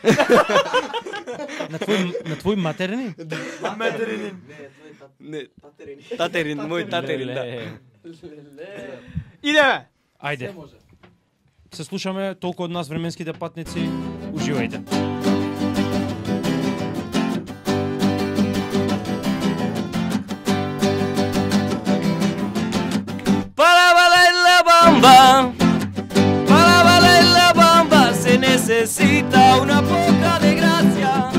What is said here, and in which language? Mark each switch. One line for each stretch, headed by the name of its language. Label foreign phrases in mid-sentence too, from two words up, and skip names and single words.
Macedonian: На твој матерни? Материнин. Не, татерин, мој татерин, да. Идеме. Ајде. Се слушаме, толку од нас временските патници. Уживајте.
Spanish: Para bailar la bamba se necesita una poca de gracia